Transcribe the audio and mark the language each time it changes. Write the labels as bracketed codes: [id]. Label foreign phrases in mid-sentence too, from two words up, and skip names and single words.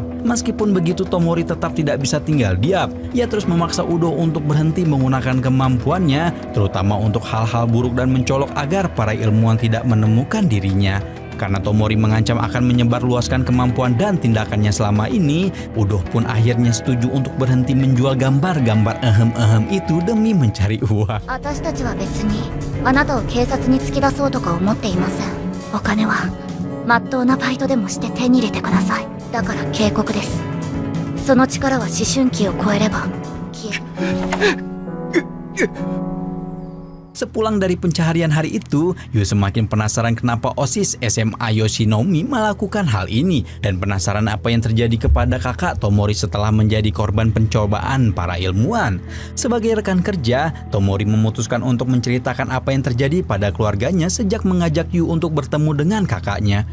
[id] Meskipun begitu, Tomori tetap tidak bisa tinggal diam. Ia terus memaksa Udo untuk berhenti menggunakan kemampuannya, terutama untuk hal-hal buruk dan mencolok agar para ilmuwan tidak menemukan dirinya. Karena Tomori mengancam akan menyebarluaskan kemampuan dan tindakannya selama ini, Udo pun akhirnya setuju untuk berhenti menjual gambar-gambar ehem-ehem itu demi mencari uang. [ja] 私たちは別にあなたを警察に突き出そうとか思っていません。お金はまっとうなバイトでもして手に入れてください。だから警告です。その力は思春期を超えれば消え [id] Sepulang dari pencaharian hari itu, Yu semakin penasaran kenapa OSIS SMA Yoshinoumi melakukan hal ini dan penasaran apa yang terjadi kepada kakak Tomori setelah menjadi korban pencobaan para ilmuwan. Sebagai rekan kerja, Tomori memutuskan untuk menceritakan apa yang terjadi pada keluarganya sejak mengajak Yu untuk bertemu dengan kakaknya.